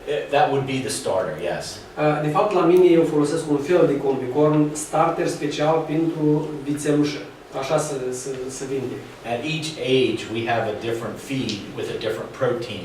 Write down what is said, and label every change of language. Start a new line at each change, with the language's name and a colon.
English: That would be the starter, yes.
Romanian: De fapt, la mine eu folosesc un fel de combicorn starter special pentru vițelușă. Așa se vinde.
English: At each age, we have a different feed with a different protein